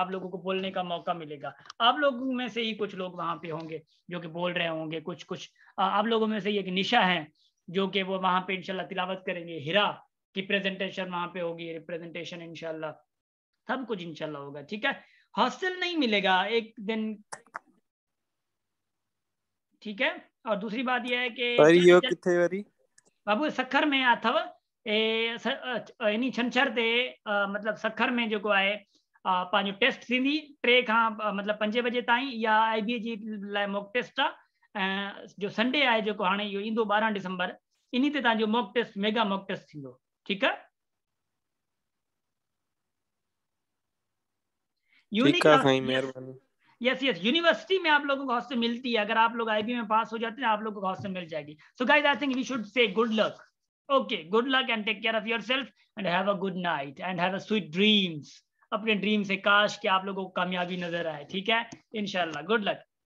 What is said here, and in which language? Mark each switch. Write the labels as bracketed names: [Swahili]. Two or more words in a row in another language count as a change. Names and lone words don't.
[Hindi] आप लोगों को बोलने का मौका मिलेगा। आप लोगों में से ही कुछ लोग वहाँ पे होंगे जो कि बोल रहे होंगे, कुछ आप लोगों में से एक निशा है जो कि वो वहाँ पे इंशाल्लाह तिलावत करेंगे। हिरा की प्रेजेंटेशन वहाँ पे होगी, रिप्रेजेंटेशन इंशाल्लाह, सब कुछ इंशाल्लाह होगा। ठीक है, हॉस्टल नहीं मिलेगा एक दिन। ठीक है, और दूसरी बात यह है कि बाबू सखर में [Sindhi] अथव इन छंछर ते मतलब सखर में जो आहे पंहिंजो टेस्ट थींदी 3 खां मतलब 5 बजे ताईं, या IBA जी लाइ [English] mock test [Sindhi] आहे। जो संडे आहे जेको हाणे इहो ईंदो 12 दिसंबर, इन ते तव्हांजो [English] mock test, mega mock test [Sindhi] थींदो। ठीकु आहे, [Hindi] यस यूनिवर्सिटी में आप लोगों को हॉस्टल मिलती है। अगर आप लोग IB में पास हो जाते हैं आप लोगों को हॉस्टल मिल जाएगी। [English] So guys I think we should say good luck. OK, good luck and take care of yourself and have a good night and have a sweet dreams. [Hindi] अपने ड्रीम से काश कि आप लोगों को कामयाबी नजर आए। ठीक है, इंशाल्लाह, [English] good luck.